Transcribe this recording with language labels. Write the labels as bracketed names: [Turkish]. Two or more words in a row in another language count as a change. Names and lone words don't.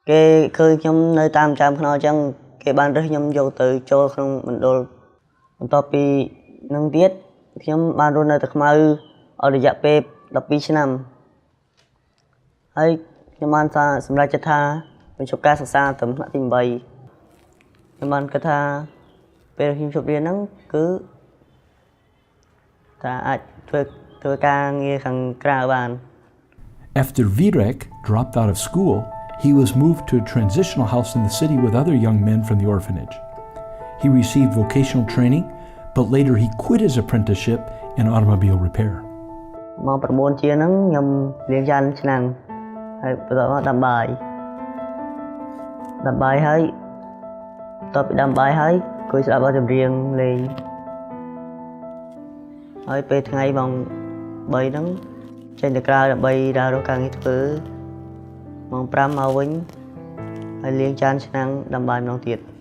[Khmer] គេឃើញខ្ញុំនៅតាមចាំខ្នងអញ្ចឹងគេបានរើសខ្ញុំយកទៅចូលក្នុងមណ្ឌលបន្ទាប់ពីនឹងទៀតខ្ញុំបានរស់នៅតែខ្មៅអស់រយៈពេល12ឆ្នាំហើយខ្ញុំបានសម្រេចចិត្តថាបញ្ចប់ការសិក្សាត្រឹមថ្នាក់ទី8ខ្ញុំបានគិតថាពេលខ្ញុំជប់រៀនហ្នឹងគឺថាអាចធ្វើការងារខាងក្រៅបាន [English] After Virek dropped out of school, he was moved to a transitional house in the city with other young men from the orphanage. He received vocational training, but later he quit his apprenticeship in automobile repair. [Khmer] ម៉ោង 9 ជាហ្នឹងខ្ញុំលាងចានឆ្នាំងហើយបន្តមកដាំបាយហើយតបពីដាំបាយហើយគួយស្ដាប់បទចម្រៀងលេងហើយពេលថ្ងៃម៉ោង 3 ហ្នឹងចេញទៅក្រៅដើម្បីដើររកការងារធ្វើម៉ោង 5 មកវិញហើយលាងចានឆ្នាំងដាំបាយម្ដងទៀត